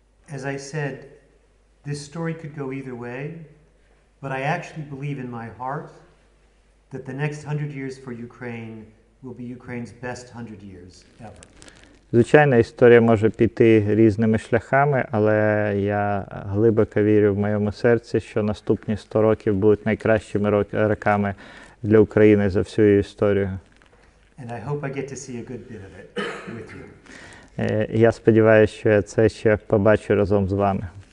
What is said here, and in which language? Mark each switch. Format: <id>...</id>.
<en>As I said, this story could go either way, but I actually believe in my heart that the next 100 years for Ukraine will be Ukraine's best 100 years ever.</en> <uk>Звичайно, історія може піти різними шляхами, але я глибоко вірю в моєму серці, що наступні 100 років будуть найкращими роками для України за всю її історію.</uk> <en>And I hope I get to see a good bit of it with you.</en> <uk>Я сподіваюся, що я це ще побачу разом з вами.</uk>